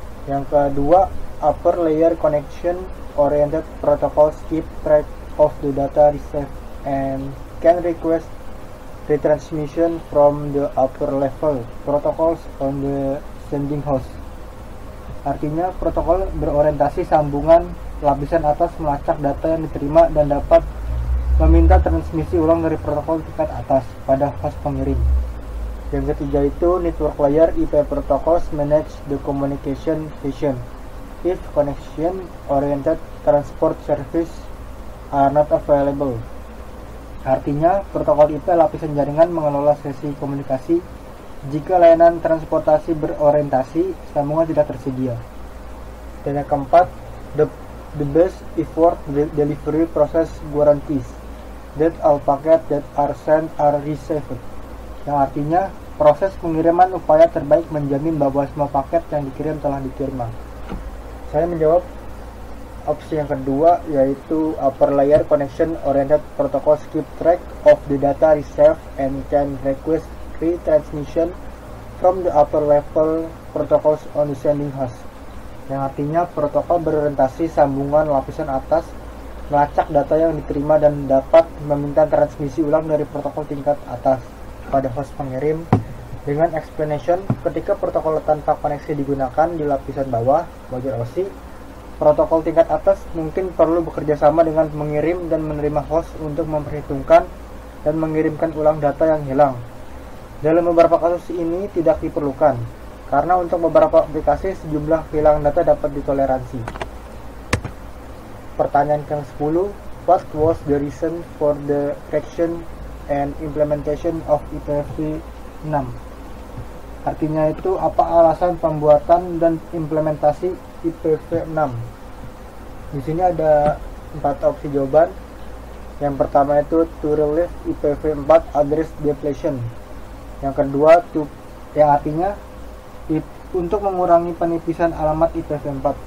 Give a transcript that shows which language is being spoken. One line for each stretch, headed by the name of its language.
Indonesian: Yang kedua,
English: upper layer connection oriented protocols keep track of the data received and can request retransmission from the upper level protocols on the sending host.
Indonesian: Artinya, protokol berorientasi sambungan lapisan atas melacak data yang diterima dan dapat meminta transmisi ulang dari protokol tingkat atas pada host pengirim. Yang ketiga itu
English: network layer IP protocols manage the communication session if connection oriented transport service are not available.
Indonesian: Artinya, protokol IP lapisan jaringan mengelola sesi komunikasi jika layanan transportasi berorientasi sambungan tidak tersedia. Dan yang keempat,
English: the best effort delivery process guarantees that all packets that are sent are received.
Indonesian: Yang artinya, proses pengiriman upaya terbaik menjamin bahwa semua paket yang dikirim telah diterima. Saya menjawab opsi yang kedua, yaitu
English: upper layer connection oriented protocols keep track of the data received and can request retransmission from the upper level protocols on the sending host.
Indonesian: Yang artinya, protokol berorientasi sambungan lapisan atas melacak data yang diterima dan dapat meminta transmisi ulang dari protokol tingkat atas pada host pengirim. Dengan explanation, ketika protokol tanpa koneksi digunakan di lapisan bawah, bagian OSI, protokol tingkat atas mungkin perlu bekerja sama dengan mengirim dan menerima host untuk memperhitungkan dan mengirimkan ulang data yang hilang. Dalam beberapa kasus ini tidak diperlukan, karena untuk beberapa aplikasi sejumlah kehilangan data dapat ditoleransi. Pertanyaan ke-10,
English: what was the reason for the creation and implementation of IPv6?
Indonesian: Artinya itu, apa alasan pembuatan dan implementasi IPv6? Di sini ada 4 opsi jawaban. Yang pertama itu
English: to relieve IPv4 address depletion.
Indonesian: Yang kedua, yang artinya untuk mengurangi penipisan alamat IPv4.